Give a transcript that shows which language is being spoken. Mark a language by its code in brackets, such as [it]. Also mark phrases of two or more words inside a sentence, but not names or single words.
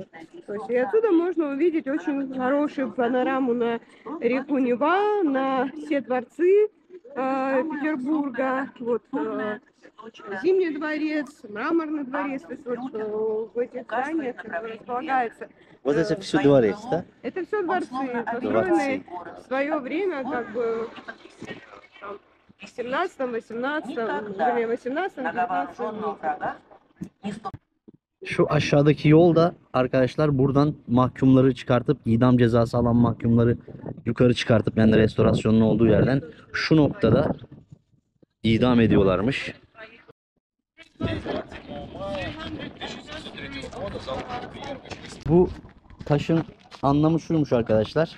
[ru] То есть и отсюда можно увидеть очень хорошую панораму на реку Нева, на все дворцы Петербурга, вот, Зимний дворец, Мраморный дворец, то есть вот в этих зданиях располагается. Вот это все дворец, да? Это все дворцы, построенные в свое время, как бы, в 18-19 веке. [tr] Şu aşağıdaki yol da arkadaşlar buradan mahkumları çıkartıp idam cezası alan mahkumları yukarı çıkartıp yani restorasyonun olduğu yerden şu noktada idam ediyorlarmış. Bu taşın anlamı şuymuş arkadaşlar.